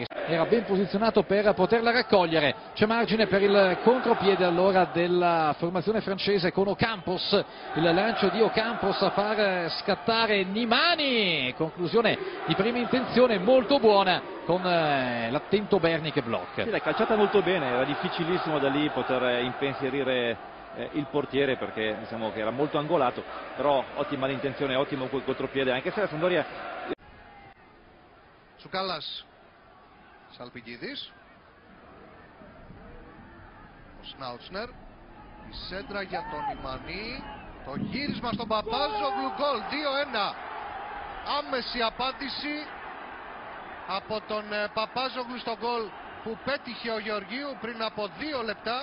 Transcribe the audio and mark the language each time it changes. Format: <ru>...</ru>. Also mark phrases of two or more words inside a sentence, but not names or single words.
<it>Era ben posizionato per poterla raccogliere, c'è margine per il contropiede allora della formazione francese con Ocampos, il lancio di Ocampos a far scattare Nimani, conclusione di prima intenzione molto buona con l'attento Berni che blocca. Sì, l'ha calciata molto bene, era difficilissimo da lì poter impensierire il portiere perché diciamo che era molto angolato, però ottima l'intenzione, ottimo quel contropiede, anche se la Sampdoria...</it> <el>Τσουκάλας, Σαλπικίδης, ο Σνάουτσνερ, η σέντρα για τον Νιμανί, το γύρισμα στον Παπάζογλου, γκολ 2-1. Άμεση απάντηση από τον Παπάζογλου στο γκολ που πέτυχε ο Γεωργίου πριν από 2 λεπτά.</el>